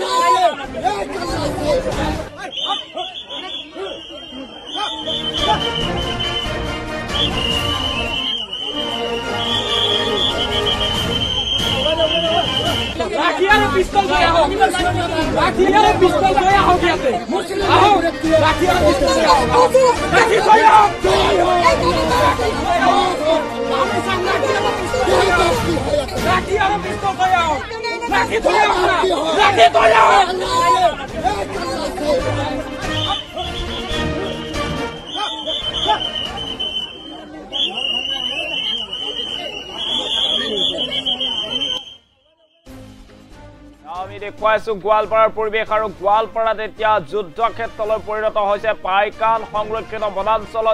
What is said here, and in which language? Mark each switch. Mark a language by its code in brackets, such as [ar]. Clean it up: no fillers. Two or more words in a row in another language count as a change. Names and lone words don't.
[as] লাঠিয়ারে পিস্তল ধরে আহো লাঠিয়ারে পিস্তল ধরে আহো গিয়াতে আহো লাঠিয়ারে পিস্তল ধরে আহো লাঠি ধরে আহো জয় হো আমি সাংঘাতিক লাঠিয়ারে পিস্তল ধরে আহো লাঠি ধরে আহো লাঠি ধরে আহো আমি দেখুৱাইছো গোৱালপাৰাৰ পৰিৱেশ আৰু গোৱালপাৰাত এতিয়া যুদ্ধক্ষেত্ৰলৈ পৰিণত হৈছে পাইকান সংৰক্ষিত বনাঞ্চলত